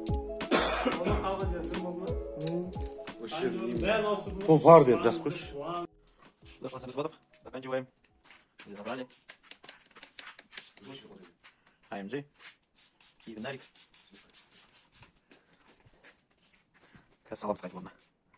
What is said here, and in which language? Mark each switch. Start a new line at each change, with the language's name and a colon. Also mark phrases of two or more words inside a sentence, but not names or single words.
Kazakh: Пар деп жазып қойшы.
Russian: Заканчиваем. Забрали. АМЖ. И фонарик.
Kazakh: Қазір саламыз қайтып орнына.